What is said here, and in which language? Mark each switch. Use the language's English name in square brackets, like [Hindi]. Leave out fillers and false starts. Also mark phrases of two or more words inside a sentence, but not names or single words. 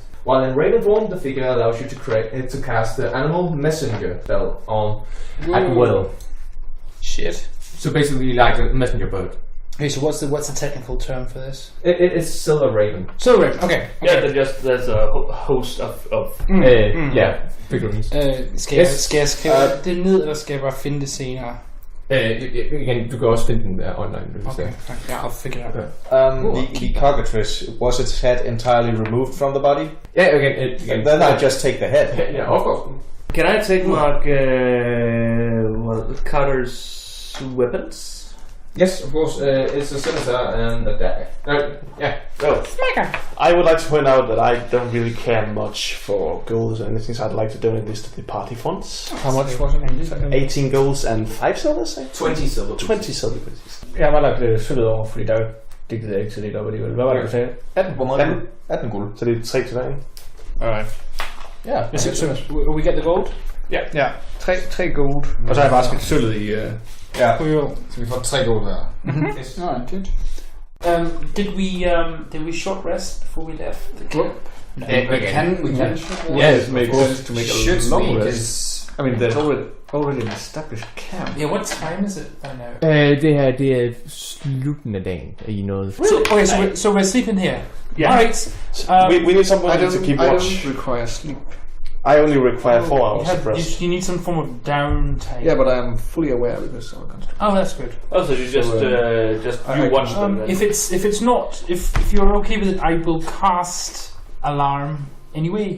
[English] While in raven form, the figure allows you to cast the animal messenger spell on at will. Shit. So basically, like a messenger bird. Okay, so what's the technical term for this? It is silver raven. Silver raven. Okay. Yeah, there's a host of figurines. [Danish] Skal jeg det ned, eller skal jeg bare finde det senere? Igen, du kan også finde den online. [English] Okay, yeah, I'll figure it out. The cockatrice, was its head entirely removed from the body? Yeah, again. And then I just take the head. Yeah, of course. Can I take Mark Carter's weapons? Yes, of course. It's a scimitar and a dagger. I would like to point out that I don't really care much for golds or anything, so I'd like to donate this to the party funds. How much was it? 18 golds and 5 silver, say? 20 silver. 20 silver pieces. [Danish] Jeg var lagt sølvet over, fordi der digtede jeg ikke så lidt op alligevel. Hvad var det, du sagde? 18 guld. Så det er 3 til hver, ikke? [English] Alright. Yeah. So we get the gold? [Danish] Ja, 3 gold. Og så har jeg bare skidt sølvet i... Ja, så vi får 3 guld hver. [English] Yes. Alright, good. Did we short rest before we left the camp? No, we can. Yeah, it makes sense to make a long rest. I mean, there's already an established camp. Yeah, what time is it by now? [Danish] Det er slutningen af dagen, [English] I know. So we're sleeping here. Yeah. Alright. We need somebody to keep watch. I don't require sleep. I only require 4 hours of rest. You need some form of downtime. Yeah, but I am fully aware because I'm constant. Oh, that's good. Oh, so you just watch them. If you're okay with it, I will cast alarm anyway.